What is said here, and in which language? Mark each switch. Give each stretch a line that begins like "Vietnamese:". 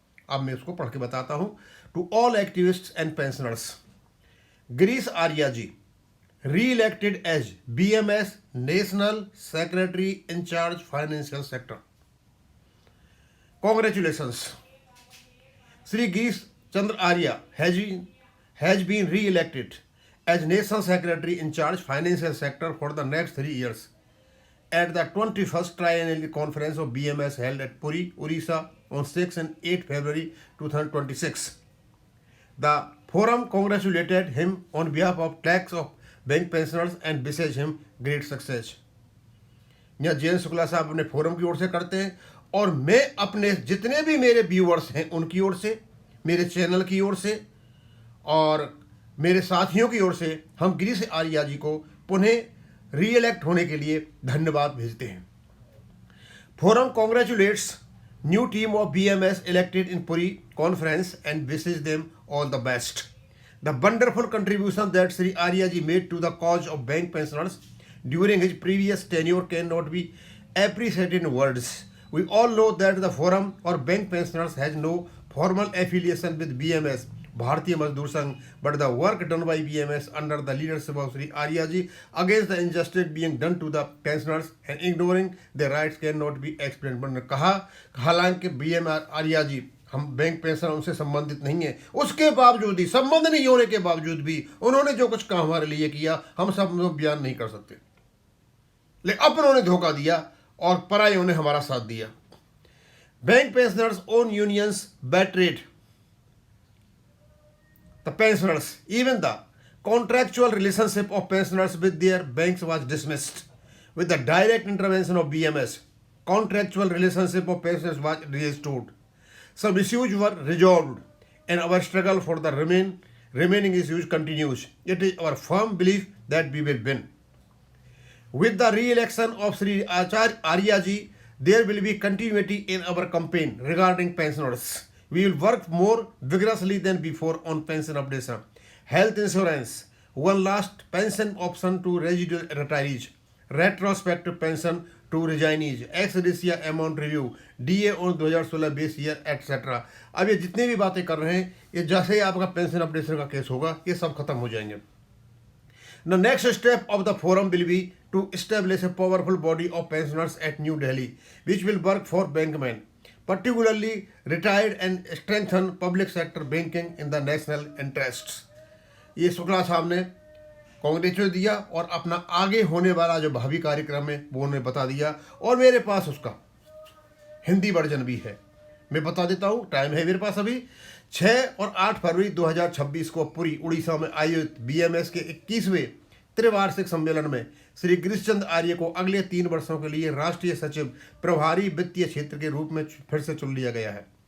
Hindi: अब मैं उसको पढ़ के बताता हूँ।
English: To all activists and pensioners, Girish Arya ji re-elected as BMS national secretary in charge financial sector, congratulations. Shri Girish Chandra Arya has been re-elected as National Secretary in Charge Financial Sector for the next 3 years at the 21st Triennial Conference of BMS held at Puri, Orissa on 6 and 8 February 2026. The forum congratulated him on behalf of lakhs of bank pensioners and wishes him great success.
Hindi: यह जयंत शुक्ला साहब अपने forum की ओर से करते हैं, और मैं अपने जितने भी मेरे व्यूअर्स हैं उनकी ओर से, मेरे चैनल की ओर से और मेरे साथियों की ओर से हम गिरीश आर्या जी को पुनः री-इलेक्ट होने के लिए धन्यवाद भेजते हैं।
English: Forum congratulates new team of BMS elected in Puri conference and wishes them all the best. The wonderful contribution that Shri Arya ji made to the cause of bank pensioners during his previous tenure can not be appreciated in words. We all know that the forum or bank pensioners has no formal affiliation with BMS, Bharatiya Mazdoor Sangh, but the work done by BMS under the leadership of Sri Arya ji against the injustice being done to the pensioners and ignoring their rights cannot be explained.
Hindi: उन्होंने कहा, हालांकि BMS Arya ji, हम bank pension उनसे संबंधित नहीं है, उसके बावजूद ही, संबंध नहीं होने के बावजूद भी उन्होंने जो कुछ काम हमारे लिए किया, हम सब बयान नहीं कर सकते। लेकिन अब उन्होंने धोखा दिया और परायों ने हमारा साथ दिया।
English: Bank pensioners own unions betrayed the pensioners. Even the contractual relationship of pensioners with their banks was dismissed. With the direct intervention of BMS, contractual relationship of pensioners was restored. Some issues were resolved, and our struggle for the remaining issues continues. It is our firm belief that we will win. With the re-election of Sri Arya ji, there will be continuity in our campaign regarding pensioners. We will work more vigorously than before on pension updation, health insurance, one last pension option to residual retirees, retrospective pension to resignees, ex gratia amount review, DA on 2016 base year, etc.
Hindi: अब ये जितने भी बातें कर रहे हैं, ये जैसे ही आपका पेंशन अपडेशन का केस होगा, ये सब खत्म हो जाएंगे।
English: The next step of the forum will be to establish a powerful body of pensioners at New Delhi, which will work for bankmen, particularly retired, and strengthen public sector banking in the national interests.
Hindi: ये शुक्ला साहब ने congratulate दिया और अपना आगे होने वाला जो भावी कार्यक्रम है वो उन्हें बता दिया, और मेरे पास उसका हिंदी वर्जन भी है। मैं बता देता हूँ, टाइम है मेरे पास अभी। 6 और 8 फरवरी 2026 को पुरी उड़ीसा में आयोजित बीएमएस के 21वें त्रिवार्षिक सम्मेलन में श्री गिरीश चंद्र आर्य को अगले 3 वर्षों के लिए राष्ट्रीय सचिव प्रभारी वित्तीय क्षेत्र के रूप में फिर से चुन लिया गया है।